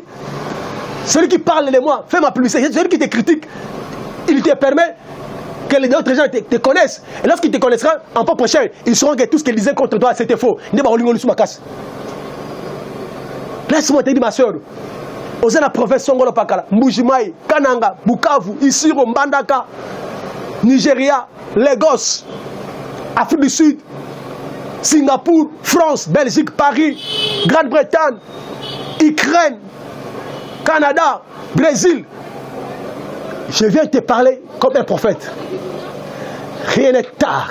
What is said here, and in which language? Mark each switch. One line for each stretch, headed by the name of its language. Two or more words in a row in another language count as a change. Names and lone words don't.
French: Celui qui parle de moi, fais ma publicité. Celui qui te critique, il te permet que les autres gens te connaissent. Et lorsqu'ils te connaîtront en propre chair, ils sauront que tout ce qu'ils disaient contre toi, c'était faux. Laisse-moi te dire, ma soeur. Osez la province Songolo Pakala, Mbujimai, Kananga, Bukavu, Isiro, Mbandaka, Nigeria, Lagos, Afrique du Sud, Singapour, France, Belgique, Paris, Grande-Bretagne, Ukraine, Canada, Brésil. Je viens te parler comme un prophète. Rien n'est tard.